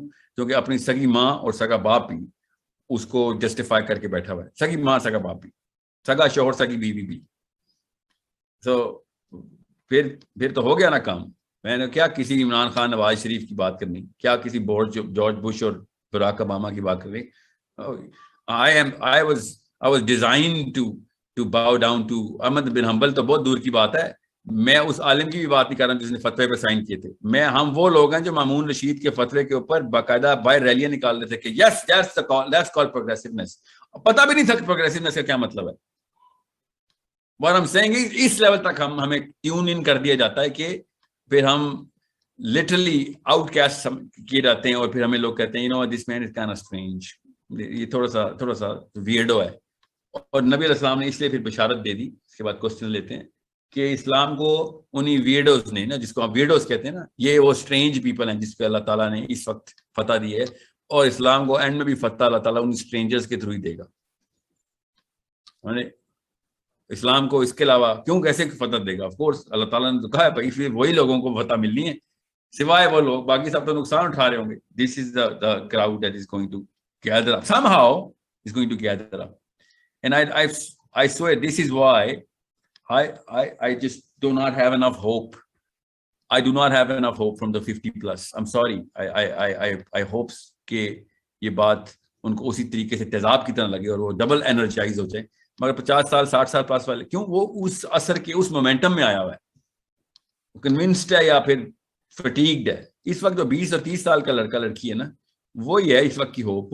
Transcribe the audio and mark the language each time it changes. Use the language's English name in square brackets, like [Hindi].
[Urdu] کیوں؟ کیونکہ اپنی سگی ماں اور سگا باپ بھی اس کو جسٹیفائی کر کے بیٹھا ہوا ہے. سگی ماں سگا باپ بھی, سگا شوہر سگی بیوی بھی. تو پھر تو ہو گیا نا کام. میں نے کیا کسی عمران خان نواز شریف کی بات کرنی, کیا کسی جارج بش اور براک اوباما کی بات کرنی. [English] I was designed to bow down to Ahmad bin Hanbal. [Urdu] تو بہت دور کی بات ہے. میں اس عالم کی بھی بات نہیں کر رہا ہوں جس نے فتوے پہ سائن کیے تھے. ہم وہ لوگ ہیں جو مامون رشید کے فتوے کے اوپر باقاعدہ باہر ریلیاں نکال رہے تھے کہ [English] Yes let's call progressiveness. [Urdu] پتا بھی نہیں تھا کہ پروگریسونیس کا کیا مطلب ہے. [English] What I'm saying is [Urdu] اس level تک ہمیں ٹیون ان کر دیا جاتا ہے کہ پھر ہم لٹرلی آؤٹ کاسٹ کیے جاتے ہیں, اور پھر ہمیں لوگ کہتے ہیں [English] this man is kind of strange. [Urdu] یہ تھوڑا سا ویئرڈو ہے. اور نبی علیہ السلام نے اس لیے پھر بشارت دے دی. اس کے بعد کوسچن لیتے ہیں کہ اسلام کو انہی ویئرڈوز نے نا, جس کو ہم ویئرڈوز کہتے ہیں نا, یہ وہ اسٹرینج پیپل ہیں جس پہ اللہ تعالیٰ نے اس وقت فتح دی ہے, اور اسلام کو اینڈ میں بھی فتح اللہ تعالیٰ ان اسٹرینجرز کے تھرو ہی دے گا. اسلام کو اس کے علاوہ کیوں کیسے فتح دے گا؟ آف کورس اللہ تعالیٰ نے تو کہا ہے بھائی پھر وہی لوگوں کو فتح ملنی ہے, سوائے وہ لوگ, باقی سب تو نقصان اٹھا رہے ہوں گے. [English] This is the crowd that is going to gather up somehow, is going to gather up. And I swear this is why I just do not have enough hope. I do not have enough hope from the 50 plus. I'm sorry. I hope [Urdu] کہ یہ بات ان کو اسی طریقے سے تیزاب کی طرح لگے اور وہ ڈبل انرجائز ہو جائے. مگر 50 سال 60 سال پاس والے کیوں؟ وہ اس اثر کے اس مومنٹم میں آیا ہوا ہے, کنونسڈ ہے یا پھر فٹیگڈ ہے. اس وقت جو 20 اور 30 سال کا لڑکا لڑکی ہے نا, وہی ہے اس وقت کی ہوپ.